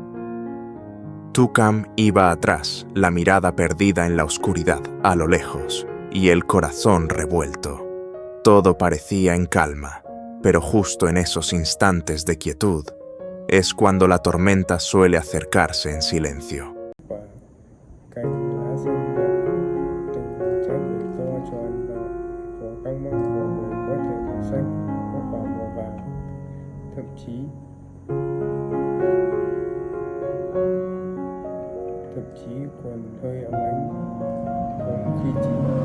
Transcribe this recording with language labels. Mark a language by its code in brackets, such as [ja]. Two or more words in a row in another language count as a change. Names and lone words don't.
[es] Toucan iba atrás, la mirada perdida en la oscuridad a lo lejos y el corazón revuelto. Todo parecía en calma, pero justo en esos instantes de quietud es cuando la tormenta suele acercarse en silencio. [vi] thậm chí còn hơi ấm ánh, còn khi chỉ